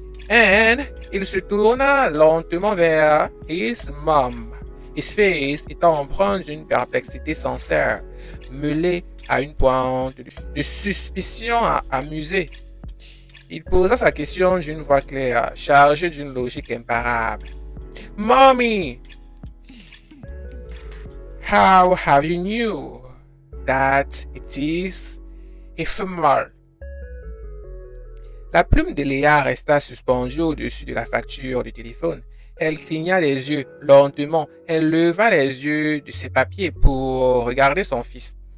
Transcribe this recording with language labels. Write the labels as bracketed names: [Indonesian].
[French] And il se tourna lentement vers [English] his mom. His face [French] étant empreint d'une perplexité sincère, mêlée à une pointe de suspicion amusée. Il posa sa question d'une voix claire, chargée d'une logique imparable. [English] Mommy, how have you knew that it is ephemeral? [French] La plume de Léa resta suspendue au-dessus de la facture du téléphone. Elle cligna les yeux lentement. Elle leva les yeux de ses papiers pour regarder son fils.